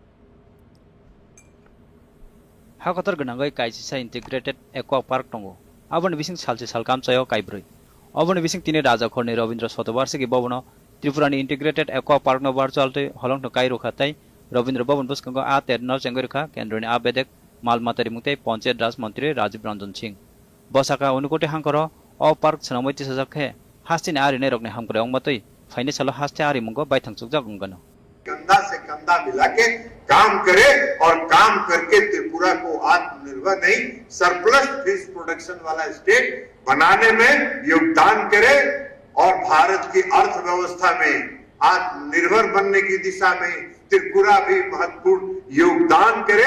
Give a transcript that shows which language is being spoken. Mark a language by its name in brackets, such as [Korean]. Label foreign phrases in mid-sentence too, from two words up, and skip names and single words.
[Kok Borok] हाकतर गनांगै काइसिसा इंटीग्रेटेड एक्वा पार्क दङ आबन बिसिं सालसे सालकाम चायो काइब्रै अबन बिसिं तिने राजा खरनि रविन्द्र शतवार्षिकी भवन त्रिपुरानि इंटीग्रेटेड एक्वा पार्क न वर्चुअलते हलंग काइ रोखातै रविन्द्र भवन बुस्कंग आ तेरनव चेंगरिखा केन्द्रनि आ बेदेक मालमातारि मुंते पंचायत राज मंत्री राजीव रंजन सिंह बसाका अनुकोटे हांकर अ पार्क सनामैति सजाखे हास्तिनि आरिने रगने हांकर अंगमतै फाइने सालो हास्ते आरि मुंगो बायथांसुक जागुंगनो [Hindi] कंधा से कंधा मिला के काम करे और काम करके त्रिपुरा को आत्मनिर्भर नहीं [English] surplus fish production [Hindi] वाला स्टेट बनाने में योगदान करे और भारत की अर्थव्यवस्था में आत्मनिर्भर बनने की दिशा में त्रिपुरा भी महत्वपूर्ण योगदान करे।